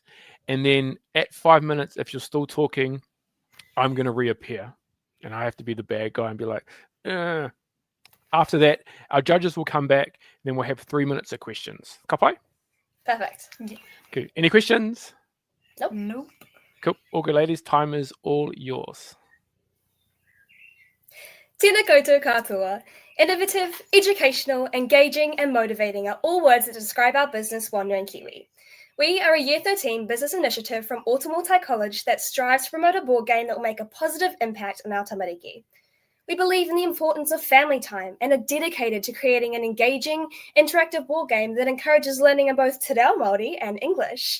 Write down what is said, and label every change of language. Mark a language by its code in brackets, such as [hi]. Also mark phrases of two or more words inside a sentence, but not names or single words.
[en] And then at 5 minutes, if you're still talking, I'm going to reappear. And I have to be the bad guy and be like, After that, our judges will come back, then we'll have 3 minutes of questions. Kapai? Perfect. Cool. Any questions? Nope. Cool. All good, ladies. Time is all yours. [mi] Tēnā koutou katoa. [en] Innovative, educational, engaging, and motivating are all words that describe our business, Wandering Kiwi. We are a Year 13 business initiative from Autumn College that strives to promote a board game that will make a positive impact on our tamariki. We believe in the importance of family time and are dedicated to creating an engaging, interactive board game that encourages learning in both Te Reo Māori and English.